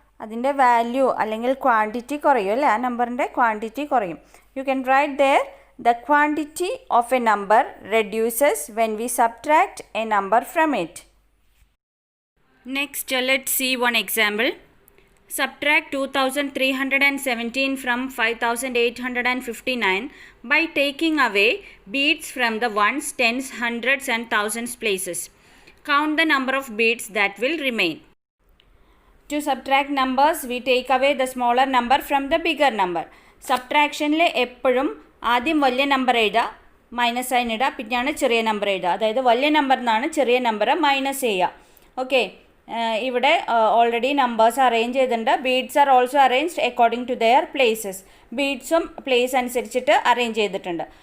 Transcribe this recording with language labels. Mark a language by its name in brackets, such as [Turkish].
[Malayalam] അതിൻ്റെ വാല്യൂ അല്ലെങ്കിൽ ക്വാണ്ടിറ്റി കുറയും അല്ലേ? ആ നമ്പറിൻ്റെ ക്വാണ്ടിറ്റി കുറയും. [English] You can write there the quantity of a number reduces when we subtract a number from it. Next, let's see one example. Subtract 2317 from 5859 by taking away beads from the ones, tens, hundreds and thousands places. Count the number of beads that will remain. To subtract numbers, we take away the smaller number from the bigger number. [Malayalam] Subtraction എപ്പോഴും ആദ്യം വലിയ number എഴുതുക, minus sign ഇടുക, പിന്നെയാണ് ചെറിയ number എഴുതുക. അതായത് വലിയ നമ്പറിൽ നിന്നാണ് ചെറിയ നമ്പർ മൈനസ് ചെയ്യുക. ഓക്കെ, ഇവിടെ ഓൾറെഡി നമ്പേഴ്സ് അറേഞ്ച് ചെയ്തിട്ടുണ്ട്. [English] Beads are also arranged according to their places. [Malayalam] ബീഡ്സും place അനുസരിച്ചിട്ട് അറേഞ്ച് ചെയ്തിട്ടുണ്ട്.